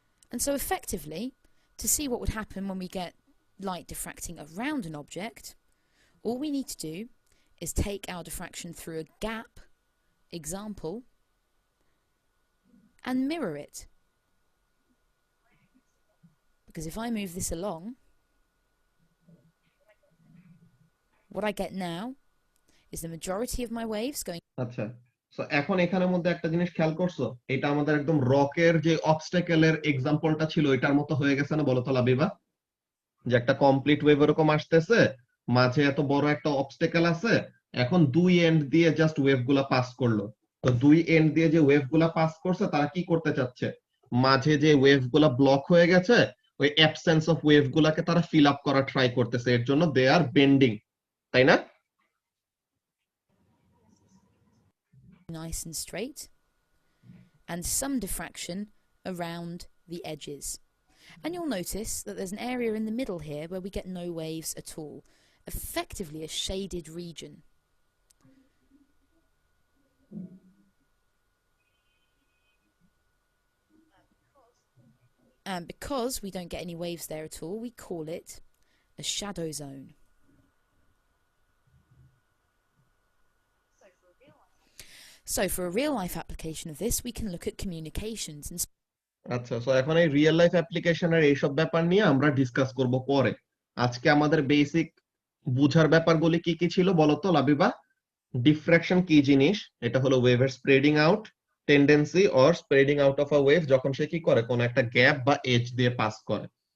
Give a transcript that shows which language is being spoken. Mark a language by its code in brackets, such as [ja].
[en] And so effectively, to see what would happen when we get light diffracting around an object, all we need to do is take our diffraction through a gap example and mirror it. Because if I move this along, what I get now is the majority of my waves going. [bn] আচ্ছা so এখন এখানের মধ্যে একটা জিনিস খেয়াল করছো এটা আমাদের একদম রকের যে অবস্টাকেলের এক্সাম্পলটা ছিল এটার মতো হয়ে গেছে না বলো তো লাবিবা যে একটা কমপ্লিট ওয়েভ এরকম আসতেছে মাঝে এত বড় একটা অবস্টাকেল আছে এখন দুই এন্ড দিয়ে জাস্ট ওয়েভ গুলা পাস করলো তো দুই এন্ড দিয়ে যে ওয়েভ গুলা পাস করছে তারা কি করতে চাচ্ছে মাঝে যে ওয়েভ গুলা ব্লক হয়ে গেছে ওই অ্যাবসেন্স অফ ওয়েভ গুলাকে তারা ফিল আপ করা ট্রাই করতেছে এর জন্য [en] they are bending [bn] তাই না [en] Nice and straight, and some diffraction around the edges. And you'll notice that there's an area in the middle here where we get no waves at all, effectively a shaded region. And because we don't get any waves there at all, we call it a shadow zone. So for a real-life application of this, we can look at communications and [bn] আচ্ছা so এখন এই real life অ্যাপ্লিকেশনের এইসব ব্যাপার নিয়ে আমরা discuss করব পরে আজকে আমাদের বেসিক বুঝার ব্যাপারগুলি কি কি ছিল বলো তো লাবিবা ডিফ্রাকশন কি জিনিস এটা হলো ওয়েভের [en] spreading out tendency or spreading out of a wave [bn] যখন সে কি করে কোন একটা গ্যাপ বা এজ দিয়ে পাস করে